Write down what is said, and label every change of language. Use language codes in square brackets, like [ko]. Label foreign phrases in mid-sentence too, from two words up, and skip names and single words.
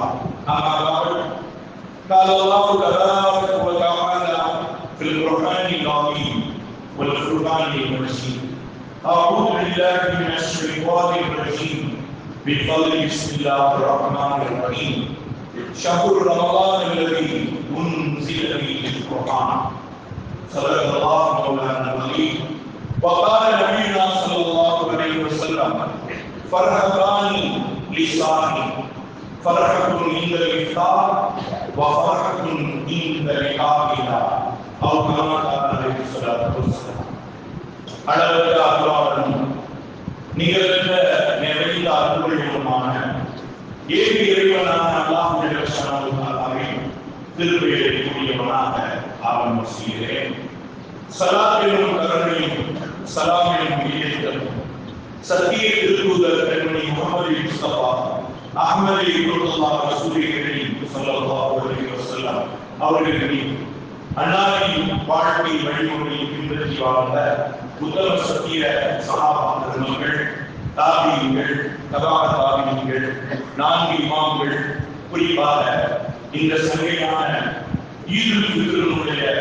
[ar] اما بعد قال الله تبارك وتعالى في القران العظيم والفرقان المجيد اعوذ بالله من الشيطان الرجيم بفضل بسم الله الرحمن الرحيم شهر رمضان الذي انزل فيه القران صدق الله مولانا العظيم. وقال نبينا صلى الله عليه وسلم فرحتان لصائم فرحة عند الإفطار وفرحة عند لقائنا أو كما قال عليه الصلاة والسلام. [ta] அளவற்ற அருளாளனும் நிகழ்ந்த நிறைந்த அருள்களுமான ஏக இறைவனான அல்லாஹ் ஜல்லல்லாஹு தஆலாவின் திருப்பெயரை கூறியவனாக ஆரம்பம் செய்கிறேன். சலாத்திலும் கருணையும் சலாமிலும் ஈடேற்றலும் சத்திய திருத்தூதர் கண்மணி முஹம்மது முஸ்தபா அஹ்மது இப்னுல்லாஹ் [ar] رسول الله صلى الله عليه وسلم [ta] அவர்களின் அன்னாரின் வாழ்க்கை வழிமுறையை பின்பற்றி வாழ்ந்த உத்தம சத்திய சஹாபா பெருமக்கள், தாபியீன்கள், தபா தாபியீன்கள், நான்கு இமாம்கள், குறிப்பாக இந்த சங்கையான ஈதுல் ஃபித்ருடைய